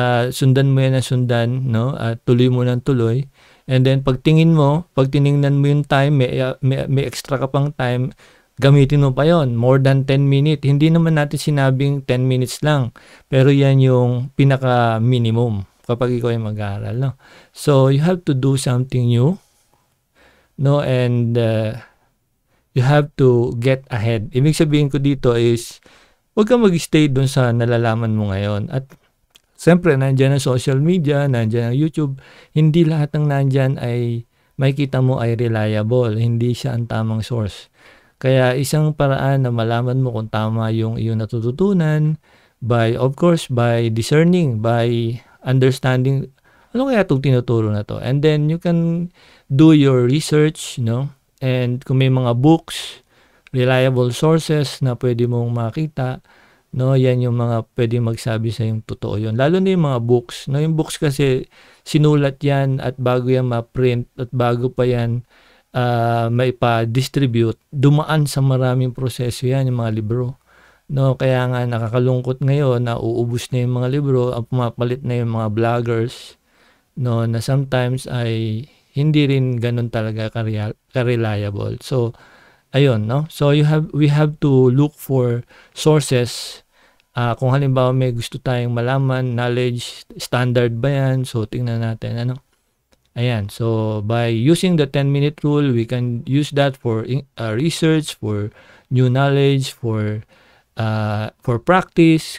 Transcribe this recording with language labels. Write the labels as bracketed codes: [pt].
[tl] sundan mo yan ng sundan, no? At tuloy mo ng tuloy. And then pag tiningnan mo yung time, may extra ka pang time, gamitin mo pa yon, more than 10 minutes. Hindi naman natin sinabing 10 minutes lang, pero yan yung pinaka minimum kapag ikaw ay mag-aaral, no? [en] So you have to do something new, no? And you have to get ahead. [tl] Ibig sabihin ko dito is huwag kang mag-stay dun sa nalalaman mo ngayon. At siyempre, nandyan ang social media, nandyan ang YouTube. Hindi lahat ng nandyan ay makikita mo ay reliable. Hindi siya ang tamang source. Kaya isang paraan na malaman mo kung tama yung iyong natututunan of course, by discerning, by understanding, ano kaya itong tinuturo na to? [en] And then you can do your research, no? [tl] And kung may mga books, reliable sources na pwede mong makita, no, yan yung mga pwede magsabi sa yung totoo yun. Lalo na yung mga books, no? Yung books kasi sinulat yan at bago yan ma-print at bago pa yan may pa-distribute, dumaan sa maraming proseso yan, yung mga libro. No, kaya nga nakakalungkot ngayon na uubos na yung mga libro, ang pumapalit na yung mga vloggers, no, na sometimes ay hindi rin ganun talaga ka-reliable. So, ayun, no? [en] So, we have to look for sources. [tl] Kung halimbawa may gusto tayong malaman, knowledge, standard ba yan? [en] So, tingnan natin, ano? Ayan, so by using the 10-minute rule, we can use that for research, for new knowledge, for practice.